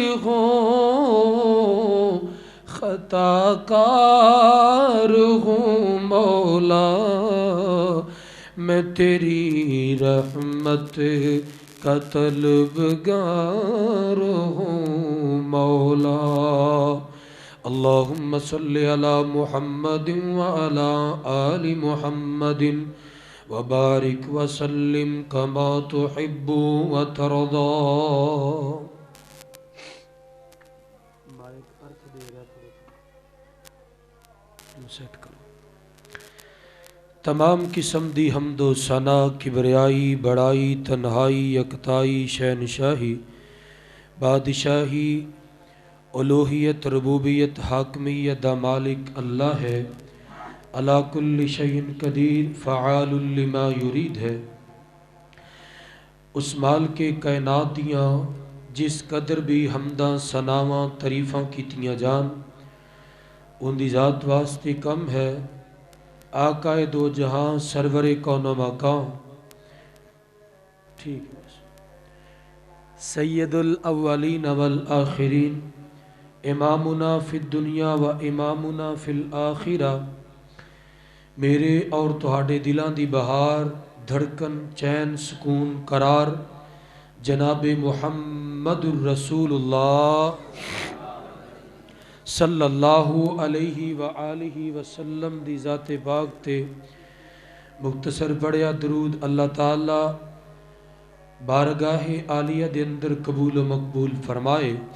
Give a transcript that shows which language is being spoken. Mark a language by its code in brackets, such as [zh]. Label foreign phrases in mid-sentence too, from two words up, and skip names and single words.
[ur] ہوں خطا کار ہوں مولا، میں تیری رحمت کا طلبگار ہوں مولا۔ [ar] اللہم صلی علی محمد وعلی آل محمد وبارک وسلم کما تحب وترضا۔ [pa] تمام قسم دی حمد و ثنا، کبریائی، بڑائی، تنہائی، یکتائی، شہنشاہی، بادشاہی، الوہیت، ربوبیت، حاکمیت دا مالک اللہ ہے، [ar] علی کل شیء قدیر، فعال لما یرید [pa] ہے۔ اس مالک کائنات دیاں جس قدر بھی حمداں ثناواں تعریفاں کیتیاں جان ان دی ذات واسطے کم ہے۔ آقا دو جہاں سرور کون و مکان، ٹھیک ہے، [ar] سید الاولین والآخرین، امامنا فی الدنیا و امامنا فی الآخرہ، [pa] میرے اور تہاڈے دلاں دی بہار، دھڑکن، چین، سکون، قرار جناب محمد الرسول اللہ [ar] صلی اللہ علیہ وآلہ وسلم [pa] دی ذات پاک تے مختصر پڑھیا درود اللہ تعالی بارگاہ عالیہ دے اندر قبول و مقبول فرمائے۔